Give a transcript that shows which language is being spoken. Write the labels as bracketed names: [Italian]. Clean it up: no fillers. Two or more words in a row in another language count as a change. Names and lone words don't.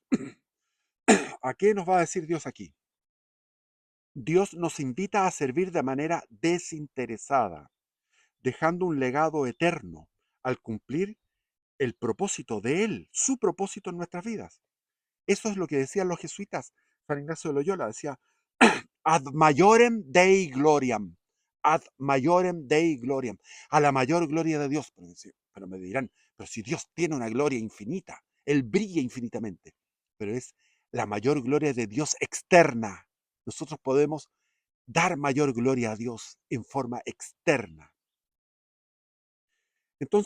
[Spanish] ¿A qué nos va a decir Dios aquí? Dios nos invita a servir de manera desinteresada, dejando un legado eterno al cumplir el propósito de Él, su propósito en nuestras vidas. Eso es lo que decían los jesuitas. San Ignacio de Loyola decía, [Latin] ad maiorem Dei gloriam, ad maiorem Dei gloriam, [Spanish] a la mayor gloria de Dios. Pero me dirán, pero si Dios tiene una gloria infinita, Él brilla infinitamente, pero es la mayor gloria de Dios externa. Nosotros podemos dar mayor gloria a Dios en forma externa.